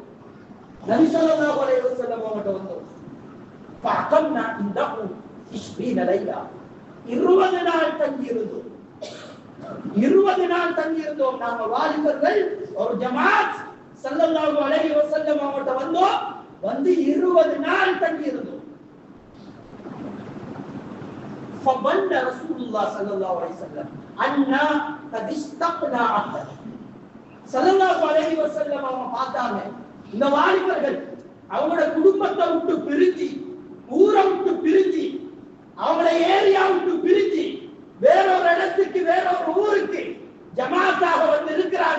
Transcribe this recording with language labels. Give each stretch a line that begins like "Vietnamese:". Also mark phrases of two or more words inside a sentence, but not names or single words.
Tamil: நபி
Arabic: صلى الله عليه وسلم
Tamil: அவங்கட்ட வந்தோம்.
Arabic: فأقمنا عنده 20 ليلة,
Tamil: 20 நாள் தங்கி இருந்தோம். 20 நாள் தங்கி இருந்தோம். நாங்க வாலிபர்கள் ஒரு ஜமாத்
Arabic: صلى الله عليه وسلم
Tamil: அவங்கட்ட வந்தோம். வந்து 20 நாள் தங்கி இருந்தோம்.
Arabic: فظن رسول الله صلى الله عليه وسلم أننا قد استقنا عهده. صلى الله عليه وسلم
Tamil: அவங்க பார்த்தாங்க, இந்த வாலிபர்கள் அவங்களோட குடும்பத்தை விட்டு பிரிஞ்சு ஊரை விட்டு பிரிஞ்சு அவங்கள ஏரியா விட்டு பிரிஞ்சு வேறொரு இடத்துக்கு வேறொரு ஊருக்கு ஜமாத்தாக வந்து இருக்கிறாங்க.